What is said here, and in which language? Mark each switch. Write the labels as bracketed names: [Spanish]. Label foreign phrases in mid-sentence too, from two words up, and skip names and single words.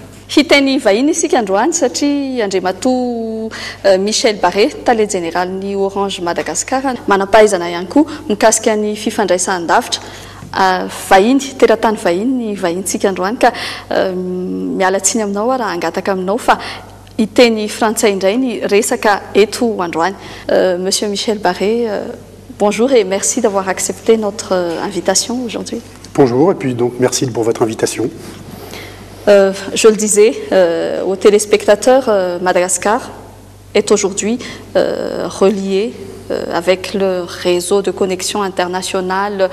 [Malagasy] Hiteny vahiny isika androany satria Andriamatoa Michel Barré, tale général-ny Orange Madagascar, manampahaizana ihany koa mikasika ny fifandraisan-davitra vahiny, teratany vahiny ny vahintsika androany ka miala tsiny aminao raha angataka aminao fa hiteny frantsay indray ny resaka eto androany. [French] Monsieur Michel Barré, bonjour et merci d'avoir accepté notre invitation aujourd'hui. Bonjour et puis donc merci pour votre invitation. Je le disais aux téléspectateurs, Madagascar est aujourd'hui relié avec le réseau de connexion internationale.